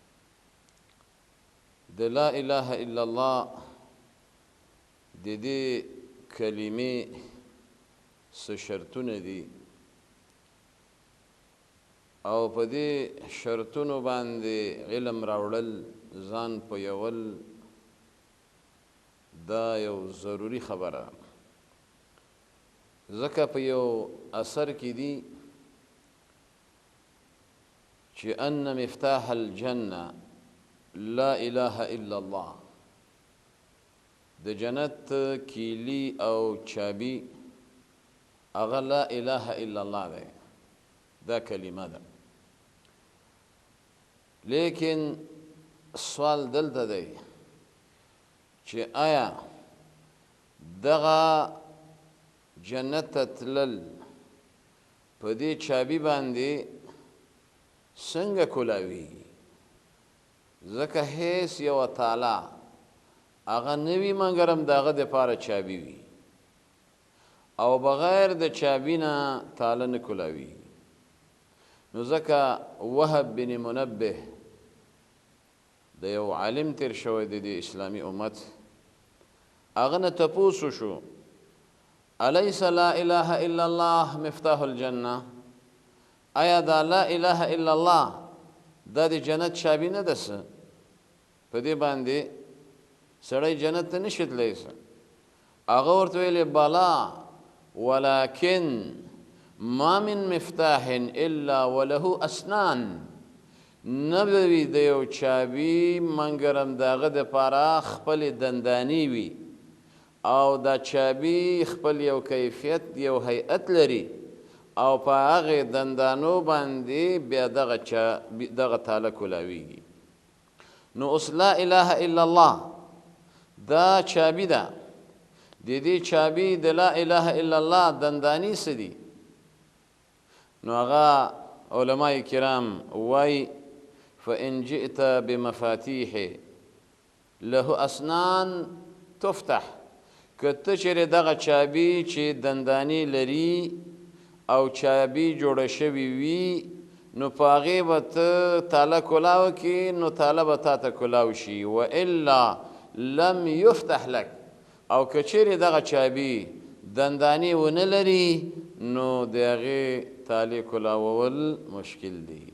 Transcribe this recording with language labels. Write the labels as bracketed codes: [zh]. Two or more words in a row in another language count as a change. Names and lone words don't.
[ps] د [ar] لا اله الا الله [ps] د دې کلمې څه شرطونه دي او په دې شرطونو باندې علم راوړل، ځان پویول، دا یو ضروری خبره. ځکه په یو اثر کې دي چې [ar] ان مفتاح الجنه لا اله الا الله، [ps] د جنت کیلی او چابی هغه [ar] لا اله الا الله [ps] ده، دا کلمه ده. لیکن سوال دلته دی چې آیا دغه جنت ته تلل په دې چابي باندې څنګه کولاویږي؟ ځکه هیڅ یوه تاله هغه نه وي مګر هم د هغه دپاره چابي وي، او بغیر د چابي نه تاله نه کولاویږي. نو ځکه وهب بن منبه د یو عالم تیر شوی دی د اسلامي امت، هغه نه تپوس وشو [ar] الیس لا اله الا الله مفتاح الجنه؟ [ps] آیا دا [ar] لا اله الا الله [ps] دا د جنت چابي نه ده؟ څه په دې باندې سړی جنت ته نشي تللی؟ څه هغه ورته ویلې [ar] بلا ولكن ما من مفتاح الا وله اسنان. [ps] نبوي د یو چابي مګر هم د هغه دپاره خپلې دندانې وي، او دا چابي خپل یو کیفیت، یو هیئت لري، او په هغې دندانو باندې بیا دغه تاله کولاویږي. نو اوس [ar] لا اله الا الله [ps] دا چابي ده. د دې چابي د [ar] لا اله الا الله [ps] دندانې څه دي؟ نو هغه علماء کرام وایي [ar] فإن جئت بمفاتيح له أسنان تفتح. [ps] که ته چیرې دغه چابي چې دندانې لري او چابي جوړه شوې وي، نو په هغې به ته تاله کولاو کړي، نو تاله به تا ته کولاو شي. [ar] والا لم یفتح لک. [ps] او که چیرې دغه چابي دندانې ونه لري، نو د هغې تالې کولاول مشکل دی.